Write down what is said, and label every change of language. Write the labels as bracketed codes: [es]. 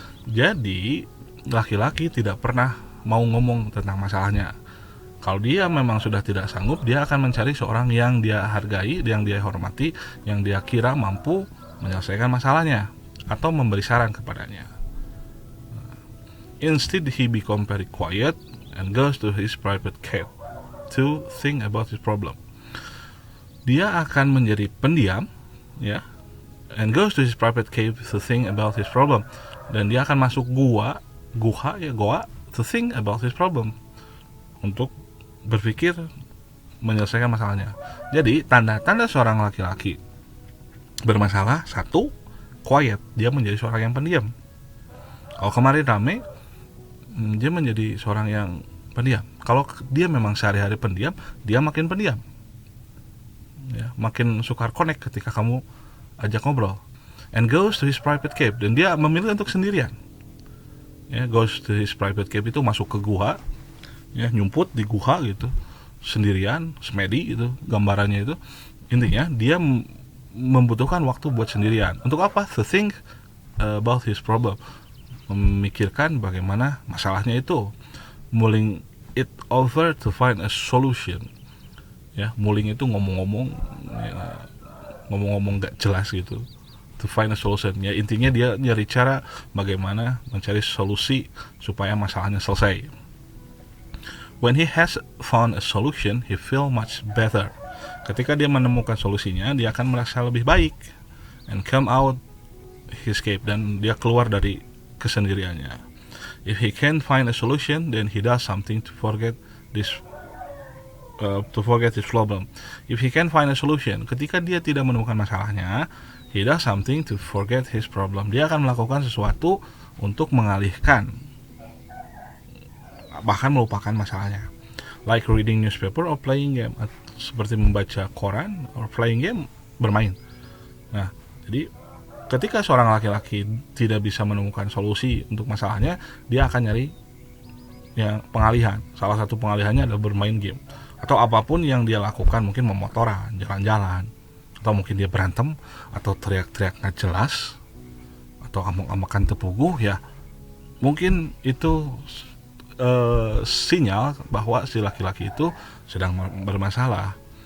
[id] Jadi laki-laki tidak pernah mau ngomong tentang masalahnya. Kalau dia memang sudah tidak sanggup, dia akan mencari seorang yang dia hargai, yang dia hormati, yang dia kira mampu menyelesaikan masalahnya atau memberi saran kepadanya. [en] Instead, he become very quiet and goes to his private cave to think about his problem. [id] Dia akan menjadi pendiam, ya, [en] and goes to his private cave to think about his problem. [id] Dan dia akan masuk goa [en] to think about his problem, [id] untuk berpikir menyelesaikan masalahnya. Jadi tanda-tanda seorang laki-laki bermasalah, satu, quiet, dia menjadi seorang yang pendiam. Kalau kemarin rame, dia menjadi seorang yang pendiam. Kalau dia memang sehari-hari pendiam, dia makin pendiam, ya, makin sukar connect ketika kamu ajak ngobrol. [en] And goes to his private cave, [id] dan dia memilih untuk sendirian. Ya, [en] goes to his private cave [id] itu masuk ke gua, ya, nyumput di gua gitu, sendirian, semedi gitu gambarannya itu. Intinya dia membutuhkan waktu buat sendirian. Untuk apa? [en] To think about his problem, [id] memikirkan bagaimana masalahnya itu, [en] mulling it over to find a solution. [id] Ya, mulling itu ngomong-ngomong gak jelas gitu, [en] to find a solution. [id] Ya, intinya dia nyari cara bagaimana mencari solusi supaya masalahnya selesai. [en] When he has found a solution, he feel much better. [id] Ketika dia menemukan solusinya, dia akan merasa lebih baik, [en] and come out he escape, [id] dan dia keluar dari kesendiriannya. [en] If he can't find a solution, then he does something to forget his problem. If he can't find a solution, [id] ketika dia tidak menemukan masalahnya, [en] he does something to forget his problem. [id] Dia akan melakukan sesuatu untuk mengalihkan, bahkan melupakan masalahnya. [en] Like reading newspaper or playing game, [id] seperti membaca koran [en] or playing game, bermain. [id] Nah, jadi ketika seorang laki-laki tidak bisa menemukan solusi untuk masalahnya, dia akan nyari yang pengalihan. Salah satu pengalihannya adalah bermain game, atau apapun yang dia lakukan, mungkin memotoran, jalan-jalan, atau mungkin dia berantem, atau teriak-teriak nggak jelas, atau amuk-amukan tepuguh, ya mungkin itu sinyal bahwa si laki-laki itu sedang bermasalah.